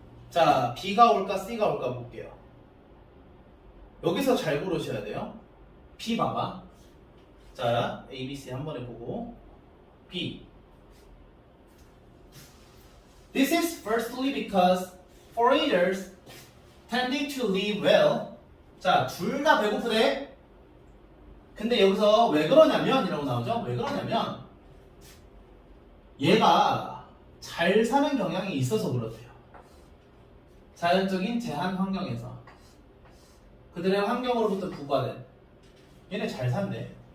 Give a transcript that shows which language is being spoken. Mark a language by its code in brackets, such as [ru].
[ko] 자, B가 올까 C가 올까 볼게요. 여기서 잘 고르셔야 돼요. B 봐봐. 자, A, B, C 한 번에 보고 B. [en] This is firstly because foragers tended to live well. [ko] 자, 둘 다 배고프대. 근데 여기서 왜 그러냐면 이라고 나오죠? 왜 그러냐면 얘가 잘 사는 경향이 있어서 그렇대요. 자연적인 제한 환경에서 그들의 환경으로부터 부과된 얘네 잘 산대.